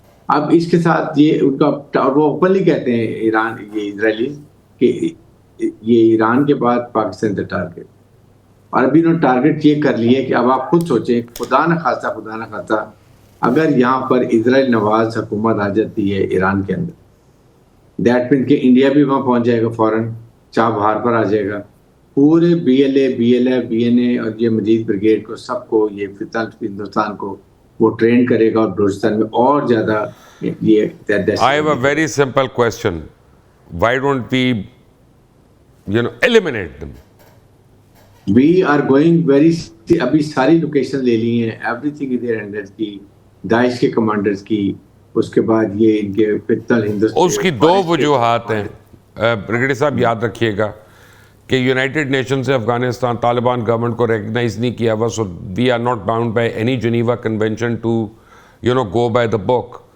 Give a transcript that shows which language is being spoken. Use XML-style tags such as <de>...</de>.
<ur>اب اس کے ساتھ یہ ان کا, اور وہ اوپنلی کہتے ہیں ایران, یہ اسرائیلی, کہ یہ ایران کے بعد پاکستان کا ٹارگیٹ, اور ابھی انہوں نے ٹارگیٹ یہ کر لیے کہ اب آپ خود سوچیں, خدا نہ خواستہ اگر یہاں پر اسرائیل نواز حکومت آ جاتی ہے ایران کے اندر, دیٹ مین کہ انڈیا بھی وہاں پہنچ جائے گا فوراً, چابہار پر آ جائے گا, پورے بی ایل این اے اور یہ مجید بریگیڈ کو, سب کو, یہ ہندوستان کو وہ ٹرین کرے گا, اور بلوچستان میں اور زیادہ یہ.</ur> <en>I have a very simple question. Why don't we eliminate them? We are going very,</en> <ur>ابھی ساری لوکیشن لے لی ہیں, ایوری تھنگ ادھر ہینڈلز کی, داعش کے کمانڈرز کی, اس کے بعد یہ ان کے فتنہ ہندوستان. اس کی 2 وجوہات ہیں بریگیڈیئر صاحب, یاد رکھیے گا کہ یونائٹڈ نیشن سے افغانستان طالبان گورنمنٹ کو ریکگنائز نہیں کیا ہوا,</ur> <en>So we are not bound by any Geneva convention to go by the book.</en>